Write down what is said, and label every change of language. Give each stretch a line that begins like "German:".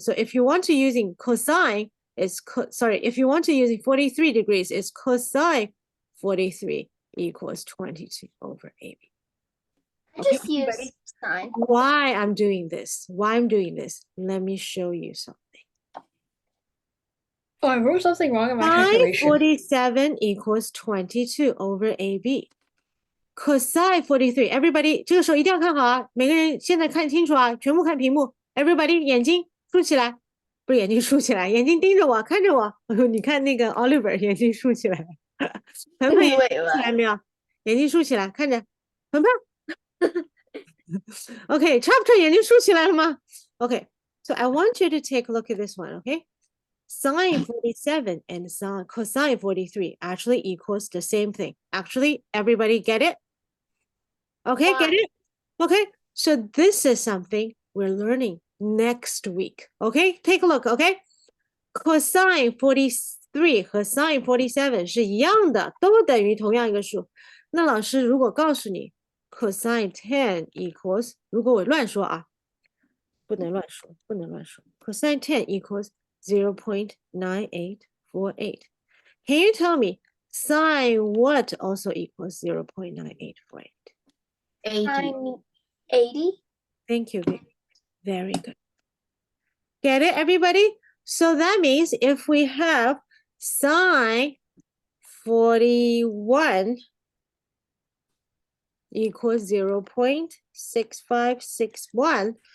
English: So if you want to using cosine, if you want to using 43 degrees, it's cosine 43 equals 22 over AB. Just use everybody? sine. Why I'm doing this? Why I'm doing this? Let me show you something. Oh, I wrote something wrong in my Sine calculation. 47 equals 22 over AB. Cosine 43, everybody
Chinese: 这个时候一定要看好啊，每个人现在看清楚啊，全部看屏幕。
English: Everybody
Chinese: 眼睛竖起来，不是眼睛竖起来，眼睛盯着我，看着我。你看那个 Oliver 眼睛竖起来，盆盆眼睛竖起来没有？眼睛竖起来，看着盆盆。
English: Okay, chapter
Chinese: 眼睛竖起来了吗？
English: Okay, so I want you to take a look at this one, okay? Sine 47 and cosine 43 actually equals the same thing. Actually, everybody get it? Okay, get Why? it? Okay, so this is something we're learning next week. Okay, take a look, okay?
Chinese: Cosine 43和 sine 47是一样的，都等于同样一个数。那老师如果告诉你
English: cosine 10 equals，
Chinese: 如果我乱说啊，不能乱说，不能乱说。
English: Cosine 10 equals 0.9848. Can you tell me sine what also equals 0.9848? 80. Sine 80. Thank you. Very good. Get it, everybody? So that means if we have sine 41 equals 0.6561.